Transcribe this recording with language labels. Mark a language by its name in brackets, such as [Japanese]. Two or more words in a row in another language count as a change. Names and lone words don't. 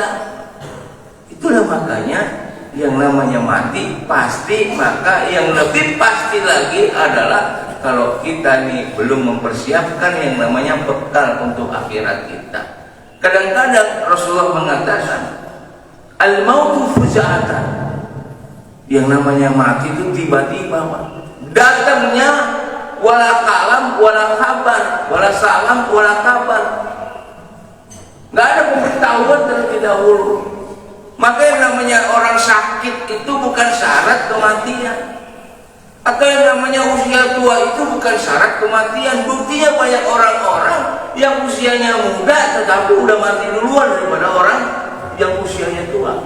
[Indonesian] Itulah makanya yang namanya mati pasti, maka yang lebih pasti lagi adalah kalau kita ini belum mempersiapkan yang namanya bekal untuk akhirat kita. Kadang-kadang Rasulullah mengatakan [Arabic] الموت فجأة, [Indonesian] yang namanya mati itu tiba-tiba, datangnya [Arabic] ولا كلام ولا خبر ولا سلام ولا خبر, [Indonesian] nggak ada pemberitahuan terlebih dahulu. Maka yang namanya orang sakit itu bukan syarat kematian, atau yang namanya usia tua itu bukan syarat kematian. Buktinya banyak orang-orang yang usianya muda tetapi udah mati duluan daripada orang yang usianya tua.